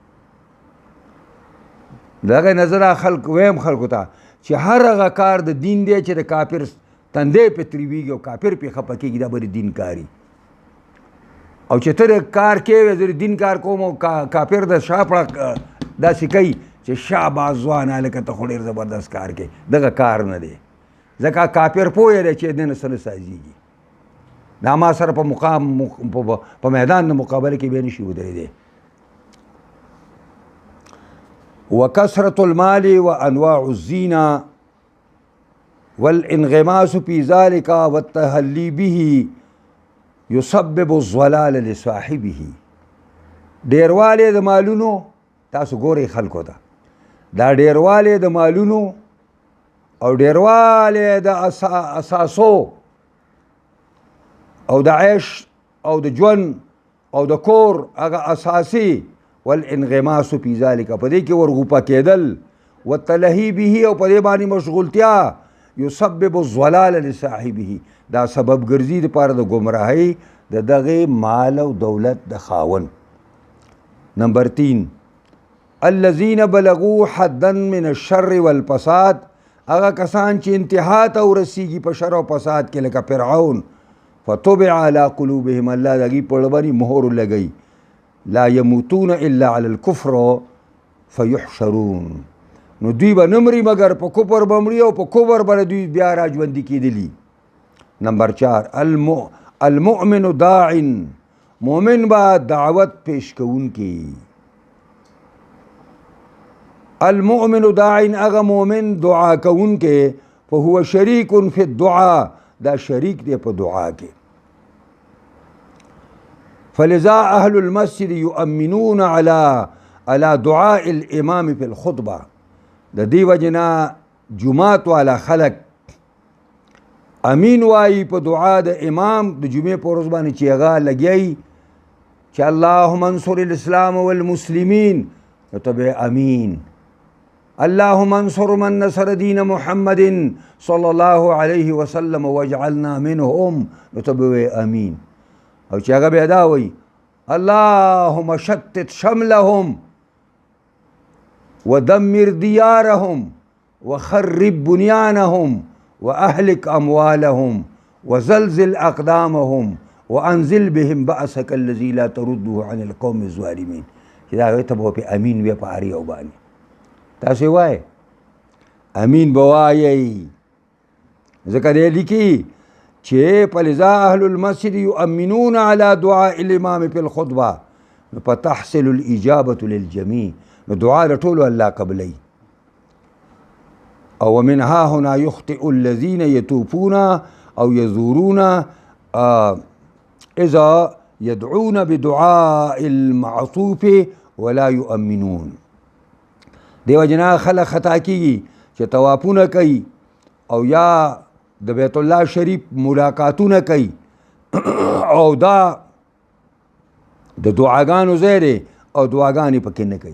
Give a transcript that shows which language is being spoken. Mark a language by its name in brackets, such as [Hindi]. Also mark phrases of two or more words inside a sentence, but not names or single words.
[Pashto] د هغې نظره خلق ویم خلکو ته چې هر هغه کار د دین دی چې د کافر تندی پرې ترویږي او کافر پرې خفه کېږي دا به د دین کاري او چې ته د کار کوې زه د دین کار کوم او کافر د شا پړه داسې کوي چې شاباس ځوانه لکه ته خو ډېر زبردست کار کوي دغه کار نه دی ځکه کافر پوهه دی چې دې نه څه نه سازېږي دا ما سره په مقام په میدان د مقابله کې بیا نشي ودرېدی [Arabic] وکثرة المال وانواع الزینه والانغماس في ذلك والتهلی به یسبب الضلال لصاحبه [Pashto] ډیروالی د مالونو تاسو ګورئ خلکو ته دا ډیروالی د مالونو او ډیروالی د اساسو او د عیش او د ژوند او د کور هغه اساسي [Arabic] والانغماس فی ذلک [Pashto] په دې کې ورغوپه کېدل [Arabic] والتلهی به [Pashto] او په دې باندې مشغولتیا [Arabic] یسبب الضلال لصاحبه [Pashto] دا سبب ګرځي دپاره د ګمراهۍ د دغې مال او دولت د خاوند نمبر 3 [Arabic] الذین بلغوا حدا من الشر والفساد [Pashto] هغه کسان چې انتها ته ورسیږي په شر او فساد کې لکه فرعون [Arabic] فطبع على قلوبهم [Pashto] الله د هغې په زړه باندې مهر لګوي [Arabic] لا يموتون الا على الكفر فيحشرون [Pashto] نو دوی به نه مري مګر په کفر به مري او په کفر به دوی بیا را ژوندي کېدلي نمبر 4 [Arabic] المؤمن داع [Pashto] مؤمن به دعوت پیش کوونکی [Arabic] المؤمن داع [Pashto] هغه مؤمن دعا کوونکی [Arabic] فهو شریک فی الدعاء [Pashto] دا شریک دی په دعا کې [Arabic] فلذا اهل المسجد يؤمنون على دعاء الامام في الخطبه [Pashto] د دې وجنا جمعات والا خلق امین وایي په دعا د امام د جمعې په ورځ باندې چې هغه لګیایي [Arabic] چې اللهم انصر الاسلام والمسلمین [Pashto] نو ته به امین [Arabic] اللهم انصر من نصر دین محمد صلی الله علیه وسلم واجعلنا منهم. [Pashto] نو ته به وایې امین. او چې هغه بیا دا وایي [Arabic] اللهم شتت شملهم ودمر ديارهم وخرب بنيانهم وأهلك أموالهم وزلزل أقدامهم وأنزل بهم بأسك الذي لا ترده عن القوم الظالمين. [Pashto] چې دا وایي ته به په امین وایې په هر یو باندې. تاسو وایئ امین به وایئ. ځکه دی لیکي چې [Arabic] فلذا اهل المسجد يؤمنون على دعاء الامام في الخطبه فتحصل الاجابه للجميع. [Pashto] نو دعا د ټولو الله قبلوي. [Arabic] او من ها هنا يخطئ الذين يطوفون او يزورون اذا يدعون بدعاء المعطوف ولا يؤمنون. [Pashto] دیو جنا خلق خطا کیږي چې طوافونه کوي او یا د بیت الله شریف ملاقاتونه کوي او دا د دعاګانو ځای دی او دعاګانې پکې نه کوي.